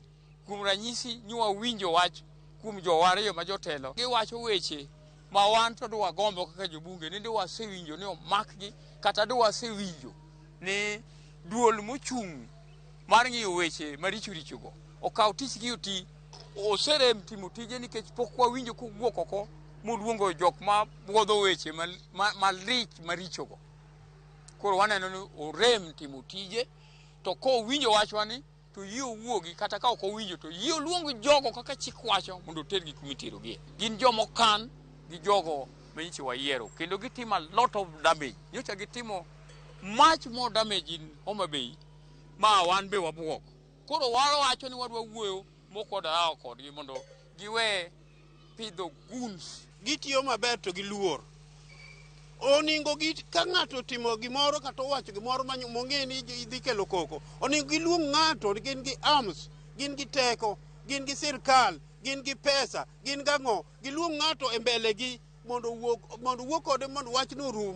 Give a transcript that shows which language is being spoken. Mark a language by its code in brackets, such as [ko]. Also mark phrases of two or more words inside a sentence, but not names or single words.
[luo] Kuom ranyisi nywa winjo wach kuom jowariyo ma jotelo giwacho weche ma wan to dwa gombo kaka jobunge ni dwa sewinjo ni omakgi kata dwa sewinjo ni duol mochung' mar ng'iyo weche maricho richogo okaw tichgi oti oserem timo tije nikech pok wawinjo kowuok oko moluongo jok ma buodho weche malich marichogo. Koro waneno ni orem timo tije to kowinjo wachwani to yie owuogi kata ka ok owinjo to yie oluongo jogo kaka chik wacho mondo otergi kuma iterogie. Gin jomokan gi jogo manyiche wayiero kendo gitimo [en] a lot of damage. [luo] Nyocha gitimo [en] much more damage in Homa Bay [luo] ma wan be wabuok. Koro wawacho ni wadwa wuoyo mokoda kodgi mondo giwe pidho goons. Gitiyo maber to giluor. Oningo ka ng'ato timo gimoro kata owacho gimoro mong'e ni idhi kelo koko, oningo giluong ng'ato, gin gi arms, gin gi teko, gin gi sirkal, gin gi pesa, gin gang'o, giluong ng'ato e mbele gi mondo wuok kode mondo wachno rum.